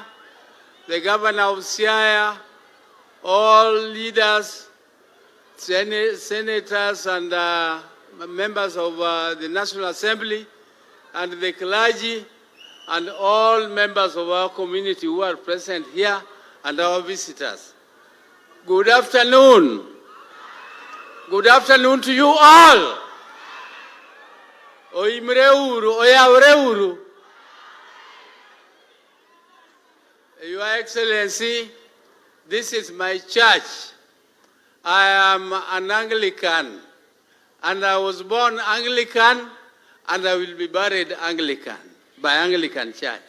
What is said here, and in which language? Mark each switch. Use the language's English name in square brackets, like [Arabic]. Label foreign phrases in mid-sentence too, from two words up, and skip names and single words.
[English] the Governor of Siaya, all leaders, senators and members of the National Assembly, and the clergy, and all members of our community who are present here, and our visitors. Good afternoon. Good afternoon to you all. [Luo (Kenya and Tanzania)] Oimre uru, oyavre uru. [English] Your Excellency, this is my church. I am an Anglican, and I was born Anglican, and I will be buried Anglican, by Anglican Church.